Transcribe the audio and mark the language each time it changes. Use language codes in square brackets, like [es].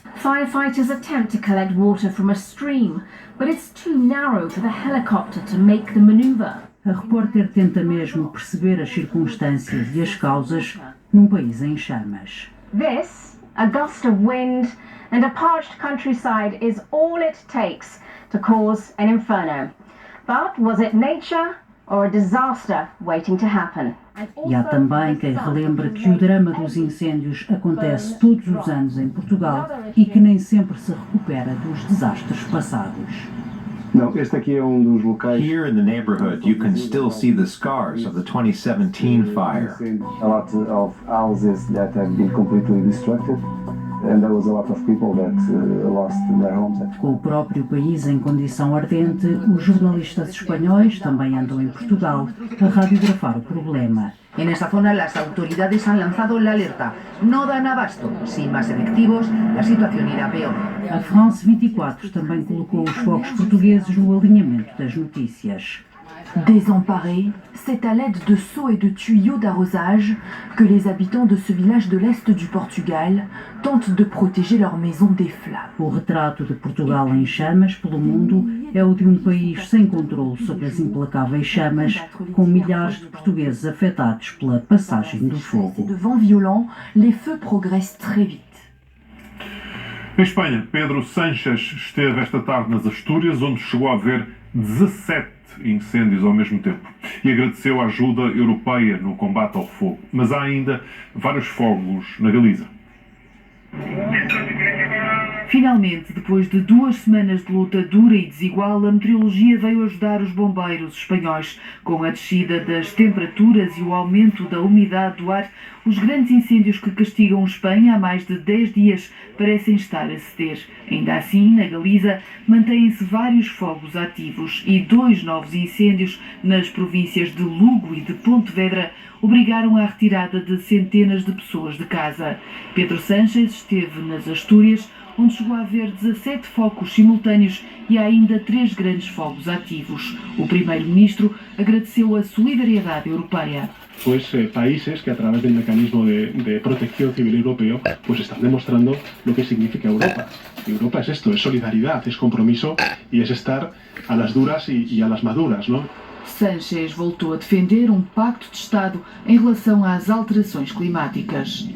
[en] Firefighters attempt to collect water from a stream, but it's too narrow for the helicopter to make the maneuver. [pt] A repórter tenta mesmo perceber as circunstâncias e as causas num país em chamas. [en] This, a gust of wind and a parched countryside is all it takes to cause an inferno. But was it nature or a disaster waiting to happen? [pt] E há também quem relembra que o drama dos incêndios acontece todos os anos em Portugal e que nem sempre se recupera dos desastres passados. Não, este aqui é dos locais. [en] Here in the neighborhood, you can still see the scars of the 2017 fire. A lot of houses that have been completely destructed. And there was a lot of people that lost their homes. [pt] Com o próprio país em condição ardente, os jornalistas espanhóis também andam em Portugal a radiografar o problema. [es] En esta zona las autoridades han lanzado la alerta. No dan abasto. Sin más efectivos, la situación irá peor. [pt] A France 24 também colocou os focos portugueses no alinhamento das notícias. [fr] Désemparés, c'est à l'aide de seaux et de tuyaux d'arrosage que les habitants de ce village de l'est du Portugal tentent de protéger leurs maisons des flammes. [pt] O retrato de Portugal em chamas pelo mundo é o de um país sem controle sobre as implacáveis chamas, com milhares de portugueses afetados pela passagem do fogo. [fr] De vents violents, les feux progressent très vite. [pt] Em Espanha, Pedro Sánchez esteve esta tarde nas Astúrias, onde chegou a ver 17 incêndios ao mesmo tempo e agradeceu a ajuda europeia no combate ao fogo. Mas há ainda vários fogos na Galiza. Finalmente, depois de 2 semanas de luta dura e desigual, a meteorologia veio ajudar os bombeiros espanhóis. Com a descida das temperaturas e o aumento da umidade do ar, os grandes incêndios que castigam Espanha há mais de 10 dias parecem estar a ceder. Ainda assim, na Galiza, mantêm-se vários fogos ativos e 2 novos incêndios nas províncias de Lugo e de Pontevedra obrigaram à retirada de centenas de pessoas de casa. Pedro Sánchez esteve nas Astúrias, onde chegou a haver 17 focos simultâneos e há ainda 3 grandes fogos ativos. O primeiro-ministro agradeceu a solidariedade europeia. [es] Pues países que a través del mecanismo de protección civil europeo pues están demostrando lo que significa Europa. Europa es esto, es solidaridad, es compromiso y es estar a las duras y a las maduras, ¿no? [pt] Sánchez voltou a defender pacto de Estado em relação às alterações climáticas.